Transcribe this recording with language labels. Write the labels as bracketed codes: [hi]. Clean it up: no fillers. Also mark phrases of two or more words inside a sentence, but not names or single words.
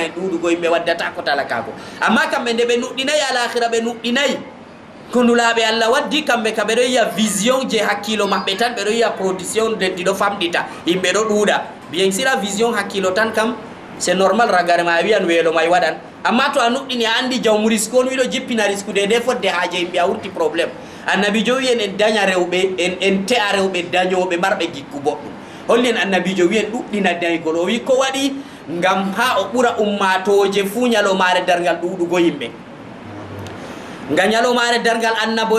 [ff] en ɗuɗugo yimɓe waddata ko talakago amma kamɓe nde ɓe nuɗɗinayi alahira ɓe nuɗɗinayi ko nulaɓe Allah waddi kamɓe ka ɓeɗo yiya vision je hakkilo maɓɓe tan ɓeɗo yiya production leddi ɗo famɗita yimɓe ɗo ɗuuɗa bien sira vision hakkilo tan kam [fr] c'est normal [ff] ragare ma a wiyan weelo may waɗan amma to a nuɗɗini a andi jawmu risque on wiɗo jippina risque de nde fodde haaje yimɓe a wurti probléme annabijo wiyen en daña rewɓe en te'a rewɓe dañoɓe marɓe gikku boɗɗum holli en annabijo wiyen ɗuɗɗina daygol o wi ko waɗi ngam ha o ɓura ummatoje fuu ñalomare dargal ɗuɗugo yimɓe nga ñalomare dargal annabo